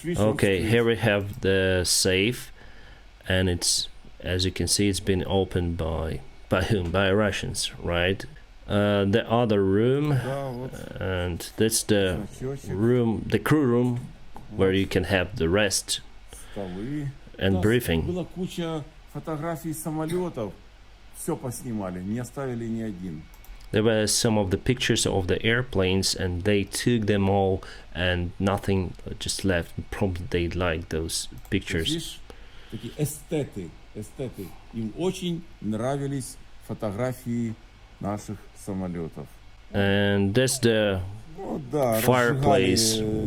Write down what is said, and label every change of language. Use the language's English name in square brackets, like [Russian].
[English] Okay, here we have the safe, and it's, as you can see, it's been opened by whom? By Russians, right? The other room, and that's the room, the crew room, where you can have the rest and briefing. [Russian] Была куча фотографий самолетов, все поснимали, не оставили ни один. [English] There were some of the pictures of the airplanes, and they took them all, and nothing just left. Probably they liked those pictures. [Russian] Такие эстеты. Им очень нравились фотографии наших самолетов. [English] And that's the fireplace.